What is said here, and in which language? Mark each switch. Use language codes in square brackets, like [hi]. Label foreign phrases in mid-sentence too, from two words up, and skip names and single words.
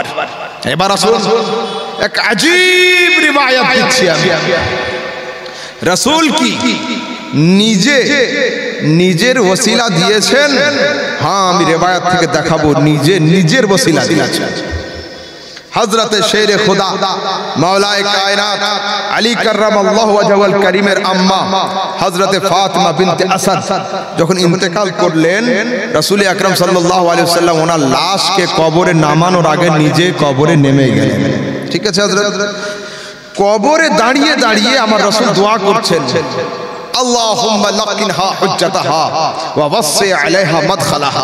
[bn] এবার আসুন, এক আজীব রিওয়ায়াত দিচ্ছি আমি। রাসূল কি নিজের ওসিলা দিয়েছেন? হ্যাঁ, আমি রিওয়ায়াত থেকে দেখাবো, নিজের ওসিলা দিয়েছেন। হযরত শেরে খোদা মাওলায়ে কায়েনাত আলী কাররামাল্লাহু ওয়াজহাহুল কারীমের আম্মা হযরত ফাতিমা বিনতে আসাদ যখন ইন্তেকাল করলেন, রাসূল আকরাম সাল্লাল্লাহু আলাইহি ওয়াসাল্লাম ওনার লাশকে কবরে নামানোর আগে নিজে কবরে নেমে গেলেন। ঠিক আছে হযরত? কবরে দাঁড়িয়ে দাঁড়িয়ে আমার রাসূল দোয়া করছেন, [ar] اللهم لقنها حجتها ووسع عليها مدخلها.